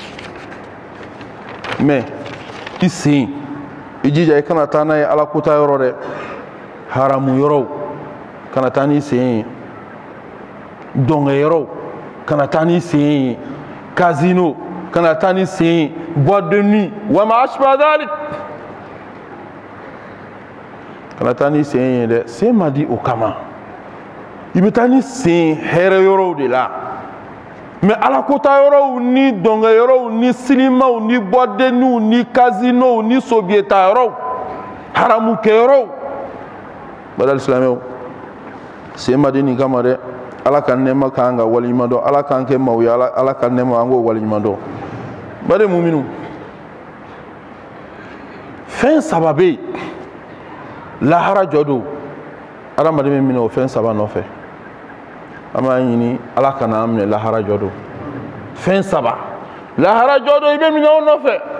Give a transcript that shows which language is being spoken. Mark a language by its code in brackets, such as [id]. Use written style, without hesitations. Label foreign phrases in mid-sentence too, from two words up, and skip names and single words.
[bm] mais i sen i jija i kana taa n'a ye ala kota yɔrɔ dɛ haramu yɔrɔw kana taa n'i sen ye dɔngɛ yɔrɔw kana taa n'i sen ye casino kana taa n'i sen ye [fr] boîte de nuit [ar] وما أشبه ذلك [bm] kana taa n'i sen ye dɛ sen ma di o kama i bɛ taa n'i sen hɛrɛ yɔrɔw de la mais ala kota yɔrɔw ni dɔngɛ yɔrɔw ni silimaw ni [fr] boîte de nuit [bm] ni casino ni sobieta yɔrɔw haramu kɛ yɔrɔw badal silamɛw sen ma di nin kama dɛ ala ka nɛɛma k'an ka waleɲuman dɔn ala k'an kɛ maaw ye ala ka nɛɛma an k'o waleɲuman dɔn bari muminu fɛn saba bɛ yen lahara jɔ don adamaden bɛ minɛ o fɛn saba nɔfɛ an b'a ɲini ala kana an minɛ lahara jɔ don fɛn saba lahara jɔ don i bɛ minɛ o nɔfɛ